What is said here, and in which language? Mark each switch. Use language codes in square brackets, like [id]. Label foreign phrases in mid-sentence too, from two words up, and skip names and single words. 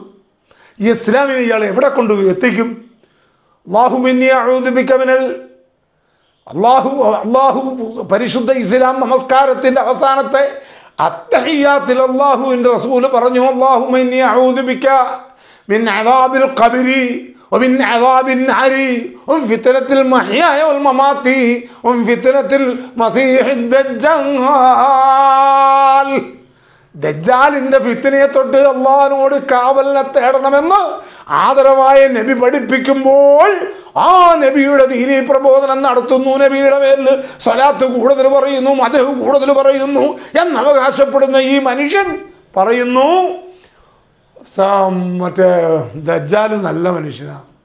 [ml] ഈ ഇസ്ലാമിനെ ഇയാൾ എവിടെ കൊണ്ട് എത്തിക്കും? അള്ളാഹു പരിശുദ്ധ ഇസ്ലാം നമസ്കാരത്തിൻ്റെ അവസാനത്തെ അത്തഹിയ്യാത്തിൽ അള്ളാഹുവിൻ്റെ റസൂല് പറഞ്ഞു, [ar] اللهم إني أعوذ بك من عذاب القبر ومن عذاب النار ومن فتنة المحيا والممات ومن فتنة المسيح الدجال. [ml] ദജ്ജാലിൻ്റെ ഫിത്നയെ തൊട്ട് അള്ളാഹിനോട് കാവലിനെ തേടണമെന്ന് ആദരവായ നബി പഠിപ്പിക്കുമ്പോൾ ആ നബിയുടെ ദീനീ പ്രബോധനം നടത്തുന്നു, നബിയുടെ പേരിൽ സ്വലാത്ത് കൂടുതൽ പറയുന്നു, മദ്ഹ് കൂടുതൽ പറയുന്നു എന്നവകാശപ്പെടുന്ന ഈ മനുഷ്യൻ പറയുന്നു മറ്റേ ദജ്ജാൽ നല്ല മനുഷ്യനാണ്.